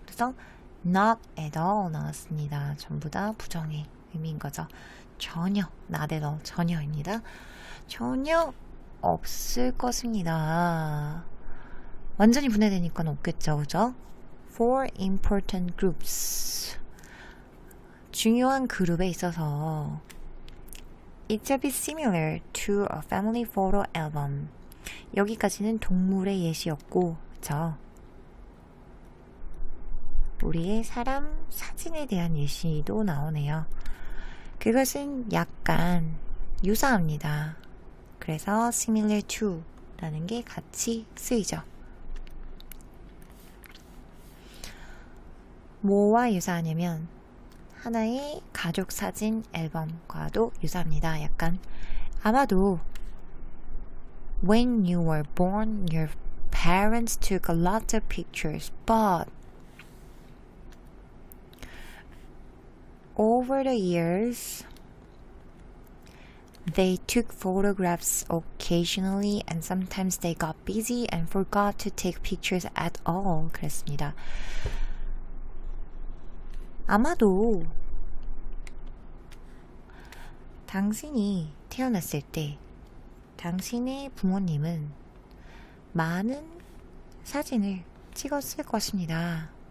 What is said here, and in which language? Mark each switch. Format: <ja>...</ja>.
<ko>그래서</ko> <en>not at all</en> <ko>나왔습니다. 전부 다 부정의 의미인 거죠. 전혀,</ko> <en>not at all,</en> <ko>전혀입니다. 전혀 없을 것입니다. 완전히 분해되니까 없겠죠. 그죠?</ko> <en>For important groups.</en> <ko>중요한 그룹에 있어서</ko> <en>It should be similar to a family photo album.</en> <ko>여기까지는 동물의 예시였고, 그쵸? 우리의 사람 사진에 대한 예시도 나오네요. 그것은 약간 유사합니다. 그래서</ko> <en>similar to</en> <ko>라는 게 같이 쓰이죠. 뭐와 유사하냐면 하나의 가족 사진 앨범과도 유사합니다. 약간 아마도</ko> <en>When you were born, your parents took a lot of pictures, but over the years, they took photographs occasionally and sometimes they got busy and forgot to take pictures at all.</en> <ko>그랬습니다. 아마도 당신이 태어났을 때 당신의 부모님은 많은 사진을 찍었을 것입니다.</ko>